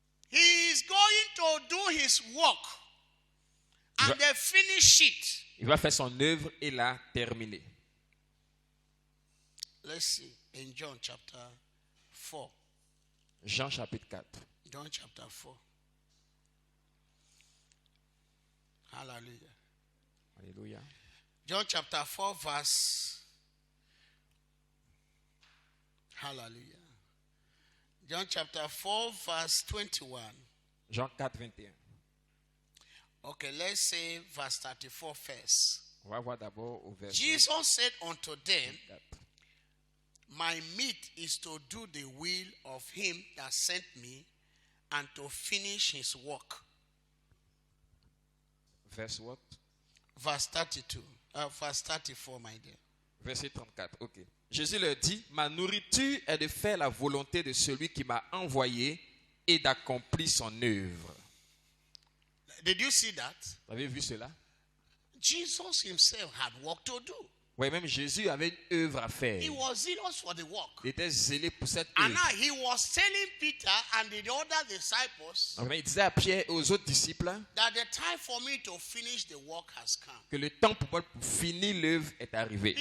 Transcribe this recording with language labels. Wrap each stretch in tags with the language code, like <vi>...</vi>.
<en>He is going to do his work, and they finish it.</en> <fr>Il va faire son œuvre et la terminer.</fr> <en>Let's see in John chapter 4.</en> <fr>Jean chapitre 4.</fr> <en>John chapter 4. Hallelujah.</en> <fr>Alléluia.</fr> <en>John chapter 4 verse. Hallelujah. John chapter 4 verse 21.</en> <fr>Jean 4, 21.</fr> <en>Okay, let's say verse 34 first.</en> <fr>On va voir d'abord au verset</fr> <en>Jesus said unto them,</en> <fr>4.</fr> <en>My meat is to do the will of him that sent me and to finish his work. Verse what? Verse 32. Verse 34, my dear.</en> <fr>Verset 34, ok. Jésus leur dit, ma nourriture est de faire la volonté de celui qui m'a envoyé et d'accomplir son œuvre.</fr> <en>Did you see that?</en> <fr>Vous avez vu cela?</fr> <en>Jesus himself had work to do.</en> <fr>Oui, même Jésus avait une œuvre à faire.</fr> <en>He was zealous for the work.</en> <fr>Il était zélé pour cette</fr> <en>And</en> <fr>œuvre.</fr> <en>now he was telling Peter and the other disciples</en> <fr>Donc, il disait à Pierre et aux autres disciples</fr> <en>that the time for me to finish the work has come.</en> <fr>que le temps pour moi pour finir l'œuvre est arrivé.</fr>